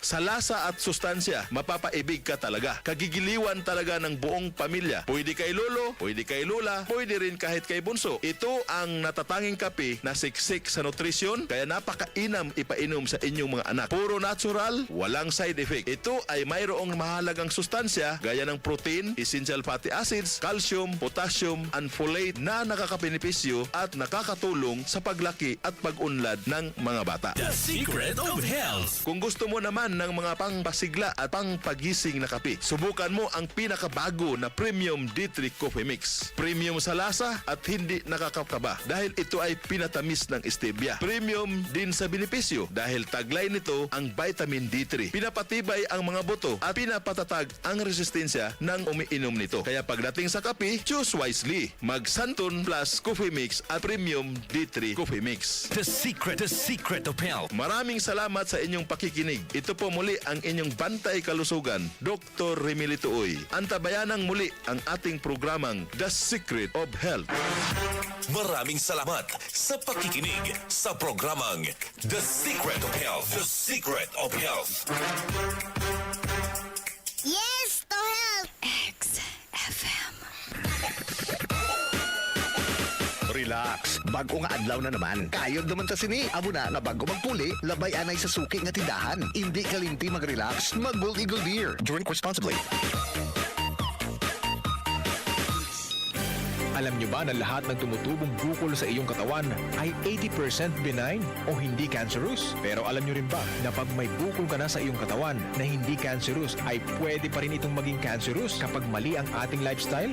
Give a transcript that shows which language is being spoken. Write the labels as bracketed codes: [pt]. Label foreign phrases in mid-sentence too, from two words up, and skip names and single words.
[tl] Sa lasa at sustansya, mapapaibig ka talaga. Kagigiliwan talaga ng buong pamilya. Pwede kay lolo, pwede kay lola, pwede rin kahit kay bunso. Ito ang natatanging kape na siksik sa nutrisyon, kaya napakainam ipainom sa inyong mga anak. Puro natural, walang [en] side effect. [tl] Ito ay mayroong mahalagang sustansya gaya ng protein, [en] essential fatty acids, calcium, potassium, and folate [tl] na nakakabenepisyo at nakakatulong sa paglaki at pag-unlad ng mga bata. The Secret of Health. Kung gusto mo naman ng mga pangpasigla at pangpagising na kape, subukan mo ang pinakabago na Premium D3 Coffee Mix. Premium sa lasa at hindi nakakakaba dahil ito ay pinatamis ng stevia. Premium din sa benepisyo dahil taglay nito ang vitamin D3. Pinapatibay ang mga buto at pinapatatag ang resistensya ng umiinom nito. Kaya pagdating sa kape, [en] choose wisely. [tl] Mag Santon Plus Coffee Mix at Premium D3 Coffee Mix. The Secret of Health. Maraming salamat sa inyong pakikinig. Ito po muli ang inyong bantay kalusugan, Dr. Remelito Uy. Antabayanang muli ang ating programang The Secret of Health. Maraming salamat sa pakikinig sa programang The Secret of Health. The secret of health. [en] Yes to health. XFM. [hil] Relax, bago nga adlaw na naman. Kayod naman ta sini. Amo na nga bago magpuli, labay anay sa suki nga tindahan. Hindi kalimti mag-relax, mag-Gold Eagle Beer. [en] Drink responsibly. [tl] Alam nyo ba na lahat ng tumutubong bukol sa iyong katawan ay 80% benign o hindi cancerous? Pero alam nyo rin ba na pag may bukol ka na sa iyong katawan na hindi cancerous ay pwede pa rin itong maging cancerous kapag mali ang ating lifestyle?